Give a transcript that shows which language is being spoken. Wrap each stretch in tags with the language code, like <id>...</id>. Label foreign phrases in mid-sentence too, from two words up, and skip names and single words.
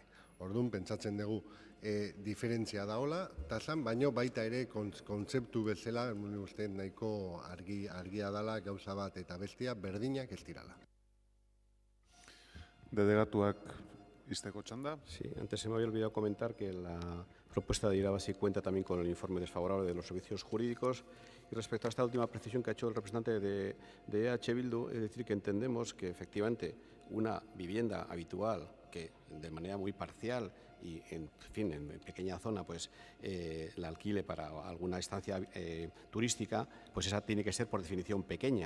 <eu>Orduan, pentsatzen dugu diferentzia daola, tasan, baino baita ere kontzeptu bezala, uste nahiko argia dala gauza bat eta bestia berdinak ez dirala. Delegatuak izteko txanda.</eu> <es>Sí, antes se me había olvidado comentar que la propuesta de Irabazi cuenta también con el informe desfavorable de los servicios jurídicos. Y respecto a esta última precisión que ha hecho el representante de EH Bildu, es decir, que entendemos que efectivamente una vivienda habitual que de manera muy parcial y en pequeña zona pues la alquile para alguna estancia turística, pues esa tiene que ser por definición pequeña.</es>